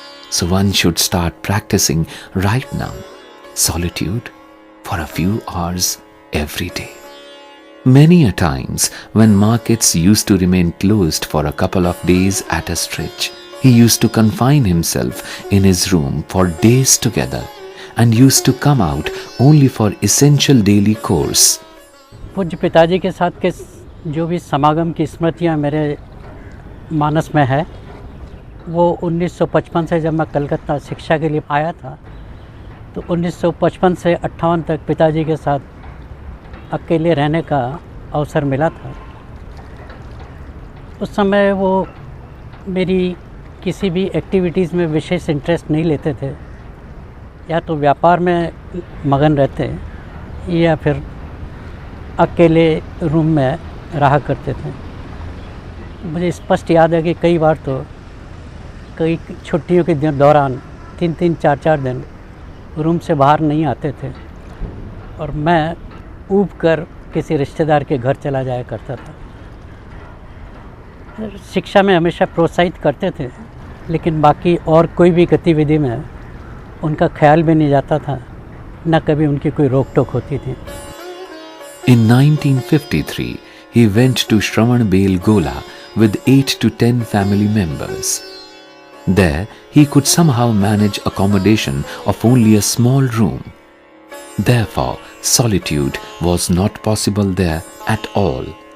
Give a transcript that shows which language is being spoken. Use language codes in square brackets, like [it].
[en] So one should start practicing right now, solitude for a few hours every day. Many a times when markets used to remain closed for a couple of days at a stretch, he used to confine himself in his room for days together and used to come out only for essential daily course. [hi] पूज्य पिताजी के साथ के जो भी समागम की स्मृतियाँ मेरे मानस में है, वो 1955 से जब मैं कलकत्ता शिक्षा के लिए आया था, तो 1955 से 58 तक पिताजी के साथ अकेले रहने का अवसर मिला था। उस समय वो मेरी किसी भी एक्टिविटीज़ में विशेष इंटरेस्ट नहीं लेते थे, या तो व्यापार में मगन रहते या फिर अकेले रूम में रहा करते थे। मुझे स्पष्ट याद है कि कई बार तो कई छुट्टियों के दौरान 3-3, 4-4 दिन रूम से बाहर नहीं आते थे और मैं ऊब कर किसी रिश्तेदार के घर चला जाया करता था। शिक्षा में हमेशा प्रोत्साहित करते थे, लेकिन बाकी और कोई भी गतिविधि में उनका ख्याल भी नहीं जाता था, न कभी उनकी कोई रोक टोक होती थी। [en] In 1953, he went to Shravanbel Gola with 8 to 10 family members. There, he could somehow manage accommodation of only a small room. Therefore, solitude was not possible there at all.